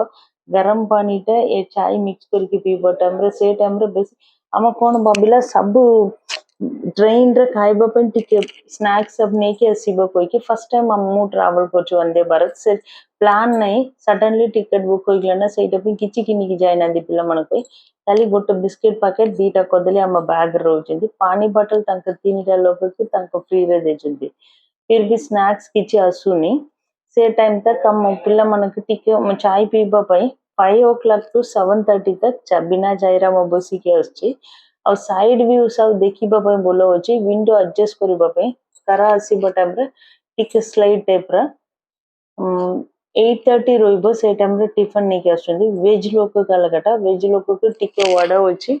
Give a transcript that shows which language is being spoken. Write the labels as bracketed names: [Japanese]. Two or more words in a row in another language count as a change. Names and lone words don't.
[Odia] ଗରମ ପାଣିଟା ଏ ଚାଇ ମିକ୍ସ କରିକି ପିଇବା ଟାଇମ୍ରେ ସେ ଟାଇମ୍ରେ ବେଶୀ ଆମ କ'ଣ ଭାବିଲା ସବୁ ଟ୍ରେନ୍ରେ ଖାଇବା ପାଇଁ ଟିକେ ସ୍ନାକ୍ସ ସବୁ ନେଇକି ଆସିବ କହିକି [English] first time [Odia] ମୁଁ ଟ୍ରାଭେଲ୍ କରୁଛି ବନ୍ଦେ ଭାରତ। ସେ ପ୍ଲାନ୍ ନାହିଁ, [English] suddenly ticket book [Odia] ହେଇଗଲା ନା ସେଇଟା ପାଇଁ କିଛି କିଣିକି ଯାଇନାହାନ୍ତି ପିଲାମାନଙ୍କ ପାଇଁ। ଖାଲି ଗୋଟେ [English] biscuit packet [Odia] 2ଟା କରିଦେଲି ଆମ ବ୍ୟାଗ୍ରେ ରହୁଛନ୍ତି। ପାଣି ବୋଟଲ ତାଙ୍କ 3ଟା ଲୋକକୁ ତାଙ୍କ ଫ୍ରିରେ ଦେଇଛନ୍ତି। [Hindi] फिर भी [Odia] स्नैक्स କିଛି ଆସୁନି। ସେ ଟାଇମ୍ ତକ୍ ଆମ ପିଲାମାନଙ୍କୁ ଟିକେ ଚାय ପିଇବା ପାଇଁ 5 [English] o'clock to [Odia] 7:30 ତକ୍ ବିନା ଚାଇରେ ମୁଁ ବସିକି ଆସିଛି। ଆଉ [English] side view [Odia] ସବୁ ଦେଖିବା ପାଇଁ ଭଲ ଅଛି, [English] window adjust [Odia] କରିବା ପାଇଁ। ଖରା ଆସିବା ଟାଇମ୍ରେ ଟିକେ ସ୍ଲାଇଡ୍ ଟାଇପ୍ର 8:30 ରହିବ, ସେ ଟାଇମ୍ରେ ଟିଫିନ୍ ନେଇକି ଆସୁଛନ୍ତି। ଭେଜ୍ ଲୋକ କାଲକାଟା, ଭେଜ୍ ଲୋକକୁ ଟିକେ ୱାଡା ଅଛି।